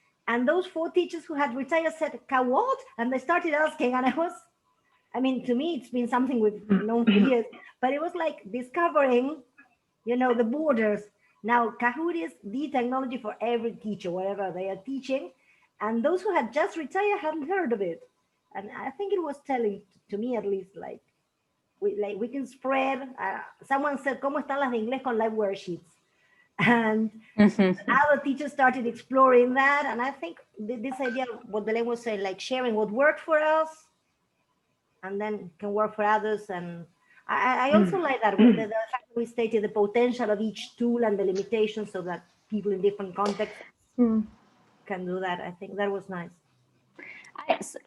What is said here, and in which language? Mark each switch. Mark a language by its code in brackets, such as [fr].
[en] And those 4 teachers who had retired said, what? And they started asking, and to me, it's been something we've known for years, but it was like discovering, the borders. Now, Kahoot is the technology for every teacher, wherever they are teaching. And those who had just retired hadn't heard of it. And I think it was telling, to me at least, like we can spread. Someone said, [es] ¿Cómo están las de inglés con live worksheets? [en] And other teachers started exploring that. And I think this idea, what Belén was saying, like sharing what worked for us and then can work for others. And I also like that the fact that we stated the potential of each tool and the limitations, so that people in different contexts can do that. I think that was nice.